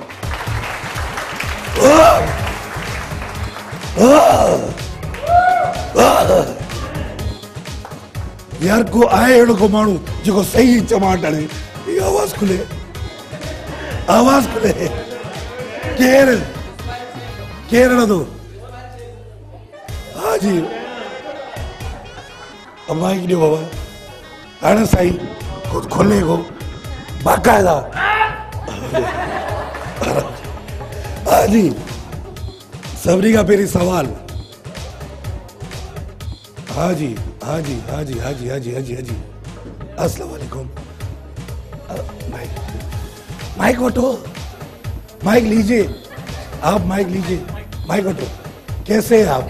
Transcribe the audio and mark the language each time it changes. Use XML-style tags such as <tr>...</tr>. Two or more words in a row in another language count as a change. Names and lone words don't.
<sd>यार को आए अड़ो को मानू जो सही चमाट हणे, आवाज खुले, आवाज खुले। केर तो हाँ जी, माइक ॾियो बाबा। हाणे साईं खुद खोले को बाकायदा। हाँ जी, सभिनी खां पहिरीं सवाल। हाँ जी, हाँ जी, हाँ जी, हाँ जी, हाँ जी, हाँ जी, हाँ जी।</sd> <ar>السلام عليكم.</ar> <ur>مائک اٹھو، مائک لیجیے، آپ مائک لیجیے، مائک اٹھو. کیسے ہیں آپ?</ur>